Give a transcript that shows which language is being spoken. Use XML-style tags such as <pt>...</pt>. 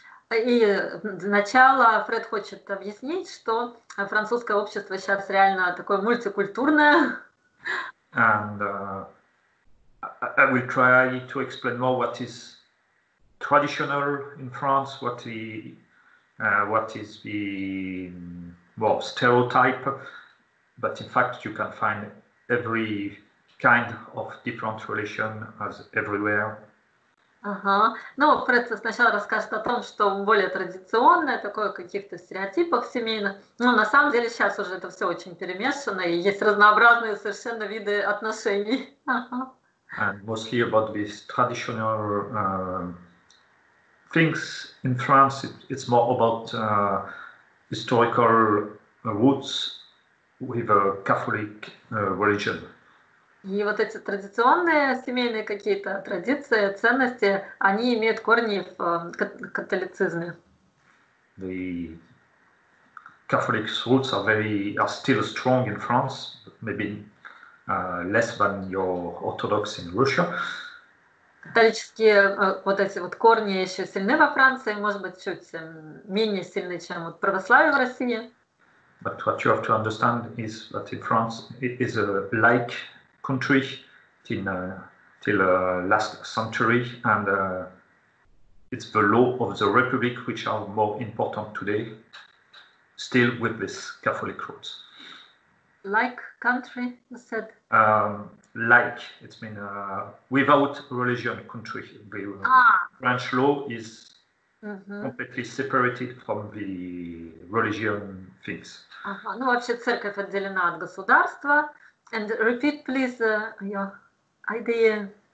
<ru>И для начала Фред хочет объяснить, что французское общество сейчас реально такое мультикультурное.</ru> <en>And I will try to explain more what is traditional in France, what is the more stereotype, but in fact you can find every kind of different relation as everywhere.</en> <ru>Ну, Фред сначала расскажет о том, что более традиционное, такое, каких-то стереотипах семейных. Но на самом деле сейчас уже это все очень перемешано, и есть разнообразные совершенно виды отношений.</ru> <en>And mostly about these traditional things in France, it's more about historical roots with a Catholic religion.</en> <ru>И вот эти традиционные семейные какие-то традиции, ценности, они имеют корни в католицизме.</ru> <en>The Catholic roots are still strong in France, but maybe less than your Orthodox in Russia.</en> <ru>Католические вот эти вот корни еще сильны во Франции, может быть, чуть менее сильны, чем вот православие в России.</ru> <en>But what you have to understand is that in France it is a laic country till last century, and it's the law of the Republic which are more important today, still with this Catholic roots. Like country, you said? Like, it's mean without religion country. The French law is completely separated from the religion things.</en> <ru>Ну, вообще церковь отделена от государства.</ru> <en>And repeat, please, your idea.</en>